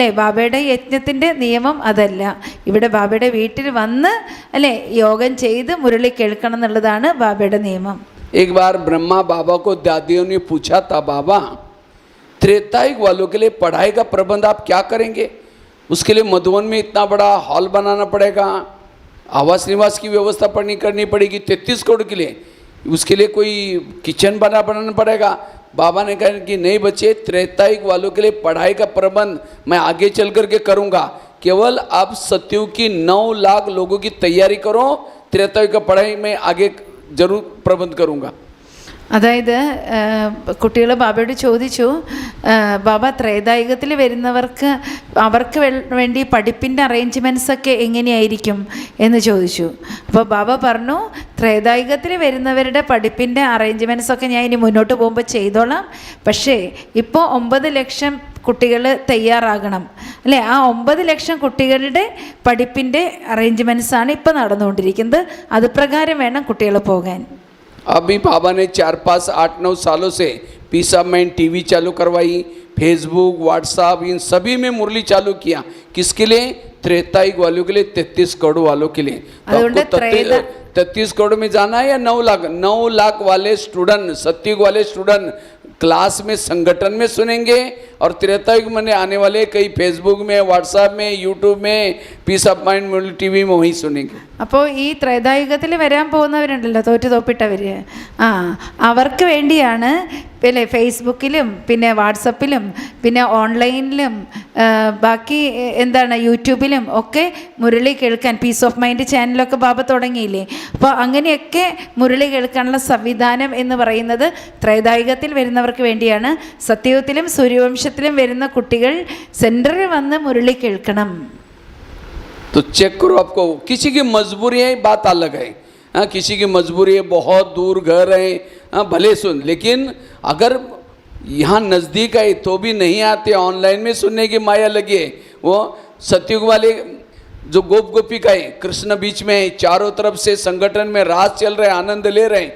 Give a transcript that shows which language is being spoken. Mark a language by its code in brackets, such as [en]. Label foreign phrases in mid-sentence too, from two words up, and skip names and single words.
[ml] ബാബയുടെ യജ്ഞത്തിൻ്റെ നിയമം അതല്ല. ഇവിടെ ബാബയുടെ വീട്ടിൽ വന്ന് അല്ലേ യോഗം ചെയ്ത് മുരളി കേൾക്കണം എന്നുള്ളതാണ് ബാബയുടെ നിയമം. [hi] एक बार ब्रह्मा बाबा को दादियों ने पूछा था, बाबा त्रेतायुग वालों के लिए पढ़ाई का प्रबंध आप क्या करेंगे? उसके लिए मधुबन में इतना बड़ा हॉल बनाना पड़ेगा, आवास निवास की व्यवस्था करनी पड़ेगी 33 करोड़ के लिए, उसके लिए कोई किचन बनाना पड़ेगा. बाबा ने कहा कि नहीं बच्चे, त्रेतायुग वालों के लिए पढ़ाई का प्रबंध मैं आगे चल करके करूँगा. केवल आप सतयुग की 9 लाख लोगों की तैयारी करो, त्रेतायुग का पढ़ाई मैं आगे जरूर प्रबंध करूँगा. [ml] അതായത് കുട്ടികൾ ബാബയോട് ചോദിച്ചു, ബാബ ത്രേതായുഗത്തിൽ വരുന്നവർക്ക് അവർക്ക് വേണ്ടി പഠിപ്പിൻ്റെ അറേഞ്ച്മെൻറ്റ്സൊക്കെ എങ്ങനെയായിരിക്കും എന്ന് ചോദിച്ചു. അപ്പോൾ ബാബ പറഞ്ഞു, ത്രേതായുഗത്തിൽ വരുന്നവരുടെ പഠിപ്പിൻ്റെ അറേഞ്ച്മെൻറ്റ്സൊക്കെ ഞാൻ ഇനി മുന്നോട്ട് പോകുമ്പോൾ ചെയ്തോളാം. പക്ഷേ ഇപ്പോൾ 9 ലക്ഷം കുട്ടികൾ തയ്യാറാകണം അല്ലേ. ആ 9 ലക്ഷം കുട്ടികളുടെ പഠിപ്പിൻ്റെ അറേഞ്ച്മെൻറ്റ്സാണ് ഇപ്പോൾ നടന്നുകൊണ്ടിരിക്കുന്നത്. അത് പ്രകാരം വേണം കുട്ടികൾ പോകാൻ. [hi] अभी बाबा ने 4, 5, 8, 9 सालों से पीस ऑफ माइंड टीवी चालू करवाई, फेसबुक, व्हाट्सएप, इन सभी में मुरली चालू किया. किसके लिए? त्रेतायुग वालों के लिए, 33 करोड़ वालों के लिए. तो 33 करोड़ में जाना है या 9 लाख? 9 लाख वाले स्टूडेंट, सतयुग वाले [en] student class [hi] में संगठन में सुनेंगे और त्रेतायुग में आने वाले कई फेसबुक में, व्हाट्सएप में, यूट्यूब में, पीस ऑफ माइंड मुरली टीवी में वहीं सुनेंगे. [ml] അപ്പോൾ ഈ ത്രേതായുഗത്തിൽ വരാൻ പോകുന്നവരുണ്ടല്ലോ തോറ്റവർ, അവർക്ക് വേണ്ടിയാണ് പിന്നെ ഫേസ്ബുക്കിലും പിന്നെ വാട്സപ്പിലും പിന്നെ ഓൺലൈനിലും ബാക്കി എന്താണ് യൂട്യൂബിലും ഒക്കെ മുരളി കേൾക്കാൻ പീസ് ഓഫ് മൈൻഡ് ചാനലൊക്കെ ബാബ തുടങ്ങിയില്ലേ. അപ്പോൾ അങ്ങനെയൊക്കെ മുരളി കേൾക്കാനുള്ള സംവിധാനം എന്ന് പറയുന്നത് ത്രേതായുഗത്തിൽ വരുന്നവർക്ക് വേണ്ടിയാണ്. സത്യയുഗത്തിലും സൂര്യവംശത്തിലും വരുന്ന കുട്ടികൾ സെൻറ്ററിൽ വന്ന് മുരളി കേൾക്കണം. [hi] तो चेक करो, आपको किसी की मजबूरी है बात अलग है. हाँ, किसी की मजबूरी है, बहुत दूर घर है, हाँ भले सुन, लेकिन अगर यहाँ नज़दीक है तो भी नहीं आते, ऑनलाइन में सुनने की माया लगी है. वो सतयुग वाले जो गोपिका है कृष्ण बीच में है, चारों तरफ से संगठन में रास चल रहे, आनंद ले रहे हैं.